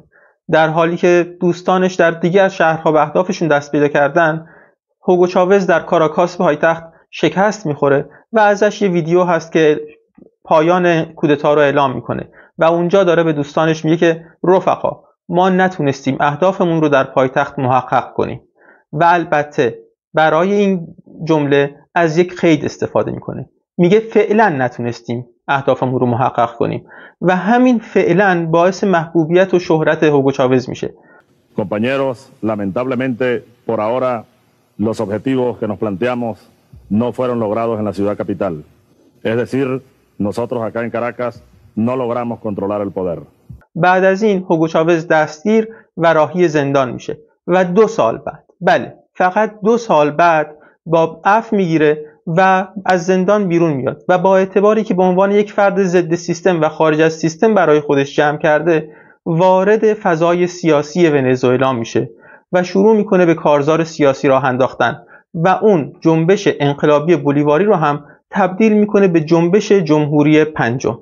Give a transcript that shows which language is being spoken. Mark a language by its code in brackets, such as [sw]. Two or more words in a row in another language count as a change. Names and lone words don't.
[fa] در حالی که دوستانش در دیگر شهرها به اهدافشون دست پیدا کردن، هوگو چاوز در کاراکاس پایتخت شکست میخوره و ازش یه ویدیو هست که پایان کودتا رو اعلام میکنه و اونجا داره به دوستانش میگه که رفقا، ما نتونستیم اهدافمون رو در پایتخت محقق کنیم. و البته برای این جمله از یک قید استفاده میکنه، میگه فعلا نتونستیم اهدافمون رو محقق کنیم و همین فعلا باعث محبوبیت و شهرت هوگو چاوز میشه. [es] Compañeros, lamentablemente por ahora los objetivos que nos planteamos no fueron logrados en la ciudad capital. Es decir, nosotros acá en Caracas no logramos controlar el poder. [fa] بعد از این هوگو چاوز دستگیر و راهی زندان میشه و 2 سال بعد، بله فقط 2 سال بعد، با عفو میگیره و از زندان بیرون میاد و با اعتباری که به عنوان یک فرد ضد سیستم و خارج از سیستم برای خودش جمع کرده، وارد فضای سیاسی ونزوئلا میشه و شروع میکنه به کارزار سیاسی راه انداختن و اون جنبش انقلابی بولیواری رو هم تبدیل میکنه به جنبش جمهوری پنجم.